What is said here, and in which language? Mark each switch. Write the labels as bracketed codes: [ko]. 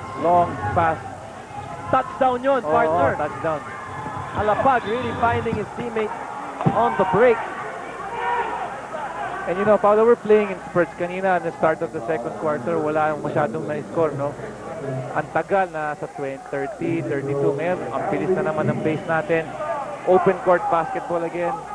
[en] Long pass. Touchdown yun, partner. Touchdown. Alapag really finding his teammate on the break. And you know, Paolo, we're playing in spurts. Kanina, at the start of the second quarter, [tl] wala yung masyadong na-score, no? Ang tagal na sa 30, 32. Ngayon, ang bilis na naman ng pace natin. [en] Open court basketball again.